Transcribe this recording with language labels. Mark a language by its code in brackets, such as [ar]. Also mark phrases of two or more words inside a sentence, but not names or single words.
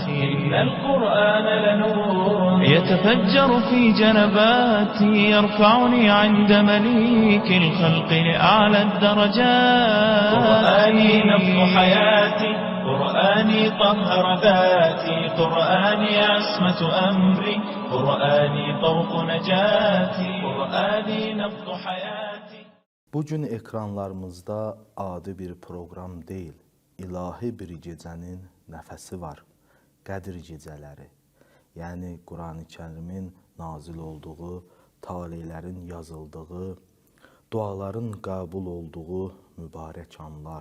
[ar] إن القرآن لنور يتفجر في جنباتي، يرفعني عند مليك الخلق لأعلى الدرجات. قرآني نبض حياتي، قرآني طهر ذاتي، قرآني عصمة أمري، قرآني طوق نجاتي. قرآني نبض حياتي. [az] Bugün ekranlarımızda adi bir program değil, ilahi bir gecenin nəfəsi var. Qədir gecələri. Yəni Quran-ı Kərimin nazil olduğu, talihlərin yazıldığı, duaların qəbul olduğu mübarək anlar.